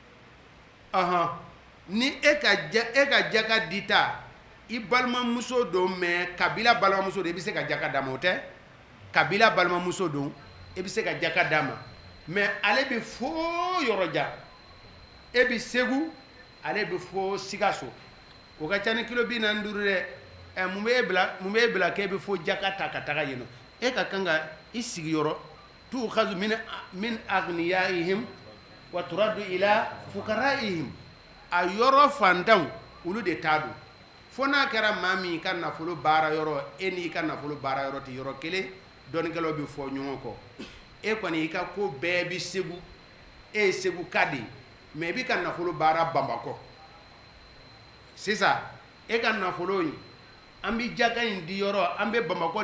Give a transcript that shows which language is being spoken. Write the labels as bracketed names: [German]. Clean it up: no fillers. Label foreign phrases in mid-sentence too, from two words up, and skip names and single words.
[Bambara] ni e ka jaka di ta i balimamuso don mais kabila balimamuso don i bɛ se ka jaka d'a ma o tɛ kabila balimamuso don i bɛ se ka jaka d'a ma mais ale bɛ fo yɔrɔ jan e bɛ Segu ale bɛ fo Sikaso o ka ca ni kilo 45 dɛ mun b'e bila k'e bɛ fo jaka ta ka taga yen nɔ e ka kan ka i sigiyɔrɔ [Arabic] تؤخذ من أغنيائهم وترد إلى فقرائهم [Bambara] a yɔrɔ fantanw olu de t'a don fo n'a kɛra maa min ka nafolo baara yɔrɔ e n'i ka nafolo baara yɔrɔ tɛ yɔrɔ kelen dɔnnikɛlaw bɛ fɔ ɲɔgɔn kɔ e kɔni i ka ko bɛɛ bɛ Segu e ye Segu ka de mais i bɛ ka nafolo baara Bamakɔ sisan e ka nafolo in an bɛ jaka in di yɔrɔ an bɛ Bamakɔ